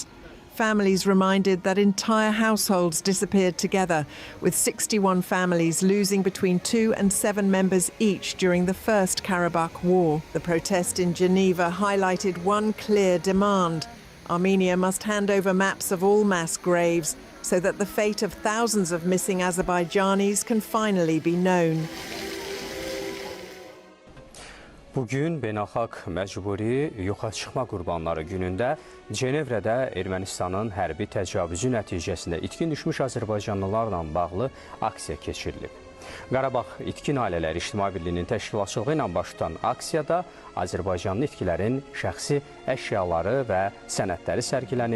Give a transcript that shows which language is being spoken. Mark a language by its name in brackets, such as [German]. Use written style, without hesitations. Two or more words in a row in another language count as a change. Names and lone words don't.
[English] Families reminded that entire households disappeared together, with 61 families losing between 2 and 7 members each during the First Karabakh War. The protest in Geneva highlighted one clear demand. Armenia must hand over maps of all mass graves so that the fate of thousands of missing Azerbaijanis can finally be known. [Azerbaijani] Bugün Beynəlxalq Məcburi Yoxa Çıxma Qurbanları günündə Cenevrədə Ermənistanın hərbi təcavüzü nəticəsində itkin düşmüş Azərbaycanlılarla bağlı aksiya keçirilib. Qarabağ İtkin Ailələri İctimai Birliyinin təşkilatçılığı ilə baş tutan aksiyada Azərbaycanlı itkilərin şəxsi əşyaları və sənədləri sərgilənib.